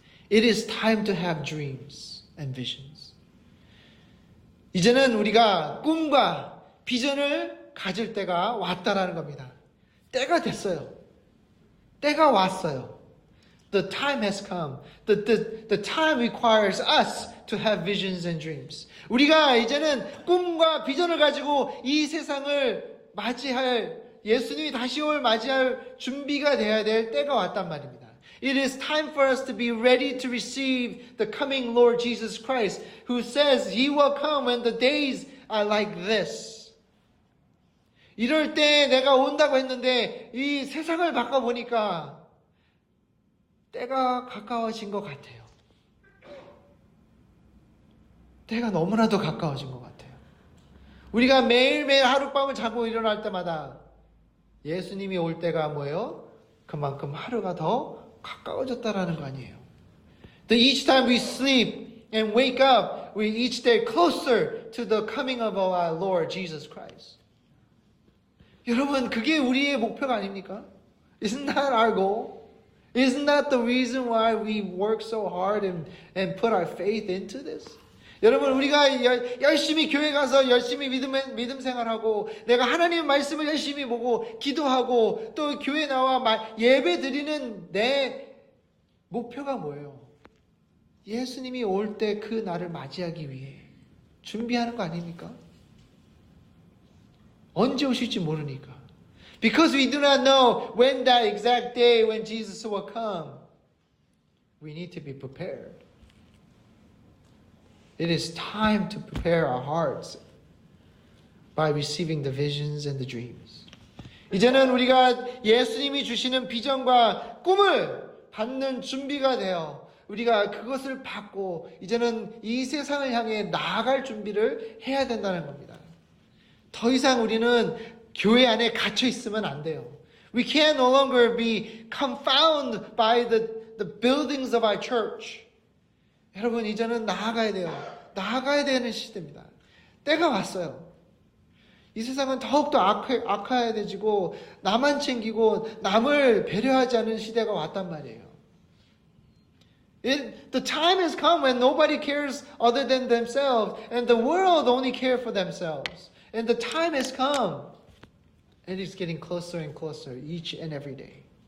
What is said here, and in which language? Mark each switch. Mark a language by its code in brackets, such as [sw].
[en] It is time to have dreams and visions. [ko] 이제는 우리가 꿈과 비전을 가질 때가 왔다라는 겁니다. 때가 됐어요. 때가 왔어요. [en] The time has come. The time requires us to have visions and dreams. [ko] 우리가 이제는 꿈과 비전을 가지고 이 세상을 맞이할, 예수님이 다시 올 맞이할 준비가 돼야 될 때가 왔단 말입니다. [en] It is time for us to be ready to receive the coming Lord Jesus Christ, who says He will come when the days are like this. [ko] 이럴 때 내가 온다고 했는데 이 세상을 바꿔보니까 때가 가까워진 것 같아요. 때가 너무나도 가까워진 것 같아요. 우리가 매일매일 하룻밤을 자고 일어날 때마다 예수님이 올 때가 뭐예요? 그만큼 하루가 더 가까워졌다라는 거 아니에요. [en] That each time we sleep and wake up, we each day closer to the coming of our Lord Jesus Christ. [ko] 여러분, 그게 우리의 목표가 아닙니까? [en] Isn't that our goal? Isn't that the reason why we work so hard and put our faith into this? [ko] 여러분, 우리가 열심히 교회 가서 열심히 믿음 생활하고 내가 하나님의 말씀을 열심히 보고 기도하고 또 교회 나와 예배 드리는 내 목표가 뭐예요? 예수님이 올 때 그 날을 맞이하기 위해 준비하는 거 아닙니까? 언제 오실지 모르니까. [en] Because we do not know when that exact day when Jesus will come, we need to be prepared. It is time to prepare our hearts by receiving the visions and the dreams. [ko] 이제는 우리가 예수님이 주시는 비전과 꿈을 받는 준비가 되어 우리가 그것을 받고 이제는 이 세상을 향해 나아갈 준비를 해야 된다는 겁니다. 더 이상 우리는 교회 안에 갇혀 있으면 안 돼요. [en] We can no longer be confounded by the buildings of our church. [ko] 여러분, 이제는 나아가야 돼요. 나아가야 되는 시대입니다. 때가 왔어요. 이 세상은 더욱더 악화해지고 나만 챙기고 남을 배려하지 않는 시대가 왔단 말이에요. [en] The time has come when nobody cares other than themselves and the world only care for themselves. And the time has come. And it's getting closer and closer each and every day.